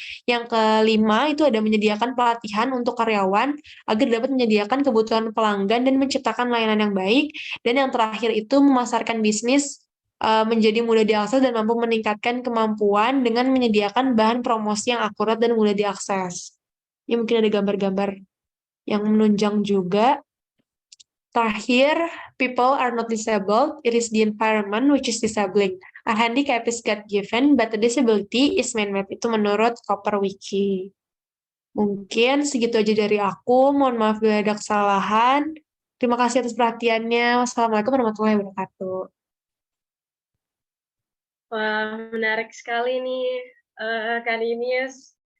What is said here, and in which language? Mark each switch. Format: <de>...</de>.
<id>Yang kelima, itu ada menyediakan pelatihan untuk karyawan agar dapat menyediakan kebutuhan pelanggan dan menciptakan layanan yang baik. Dan yang terakhir itu memasarkan bisnis menjadi mudah diakses dan mampu meningkatkan kemampuan dengan menyediakan bahan promosi yang akurat dan mudah diakses. Ini mungkin ada gambar-gambar yang menunjang juga. Terakhir,</id> <en>people are not disabled, it is the environment which is disabling. A handicap is God-given, but a disability is man-made.</en> <id>Itu menurut Copper Wiki. Mungkin segitu aja dari aku. Mohon maaf bila ada kesalahan. Terima kasih atas perhatiannya.</id> <ar>Wassalamualaikum warahmatullahi wabarakatuh.</ar> <id>Wah, menarik sekali nih, Kak Ninis.</id>